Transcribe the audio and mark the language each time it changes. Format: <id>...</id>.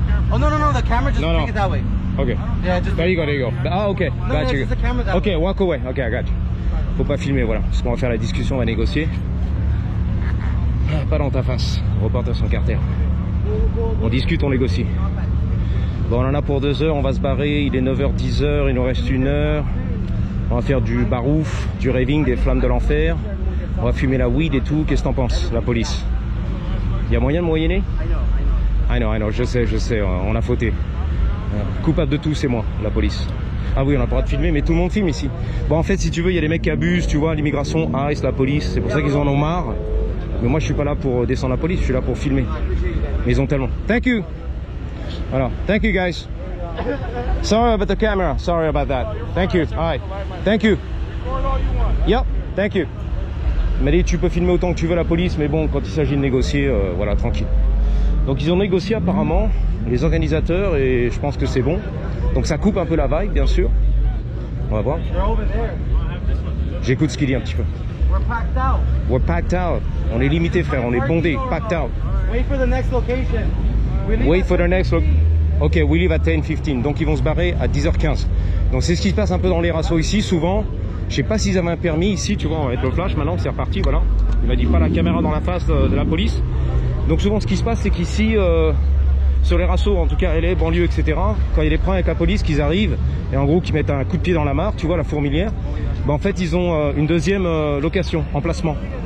<en>Oh no, the camera just take it that way. Okay. Yeah, just there you go. Ah, ok. No, Got you. just the camera that way. Ok, walk away. Ok, I got you.</en> <fr>Faut pas filmer, voilà. Parce qu'on va faire la discussion, on va négocier. Pas dans ta face. Reporter son carter. On discute, on négocie. Bon, on en a pour 2 heures, on va se barrer. Il est 9h, 10h, il nous reste 1 heure. On va faire du barouf, du raving, des flammes de l'enfer. On va fumer la weed et tout. Qu'est-ce que t'en penses, la police? Il y a moyen de moyenner?</fr> <en>I know,</en> <fr>je sais, on a fauté. Coupable de tout, c'est moi, la police. Ah oui, on a pas le droit de filmer, mais tout le monde filme ici. Bon, en fait, si tu veux, il y a des mecs qui abusent, tu vois, l'immigration, ICE, la police. C'est pour ça qu'ils en ont marre. Mais moi, je suis pas là pour descendre la police, je suis là pour filmer. Mais ils ont tellement.</fr> <en>Thank you.</en> <fr>Voilà,</fr> <en>thank you guys. Sorry about the camera, sorry about that. Thank you. All right. Thank you. Yep, thank you.</en> <fr>Il m'a dit tu peux filmer autant que tu veux la police, mais bon, quand il s'agit de négocier, voilà, tranquille. Donc ils ont négocié apparemment, les organisateurs, et je pense que c'est bon. Donc ça coupe un peu la vibe, bien sûr. On va voir. J'écoute ce qu'il dit un petit peu.</fr> <en>We're packed out.</en> <fr>On est limité, frère, on est bondé,</fr> <en>packed out. Wait for the next location. Wait for the next location. Ok, we leave at 10:15.</en> <fr>Donc ils vont se barrer à 10h15. Donc c'est ce qui se passe un peu dans les rassos ici, souvent. Je sais pas s'ils avaient un permis ici, tu vois, avec le flash, maintenant c'est reparti, voilà. Il m'a dit pas la caméra dans la face de la police. Donc souvent ce qui se passe, c'est qu'ici, sur les rassos, en tout cas LA, banlieue, etc., quand il y a des problèmes avec la police, qu'ils arrivent, et en gros qu'ils mettent un coup de pied dans la mare, tu vois, la fourmilière, ben en fait ils ont une deuxième location, emplacement.</fr>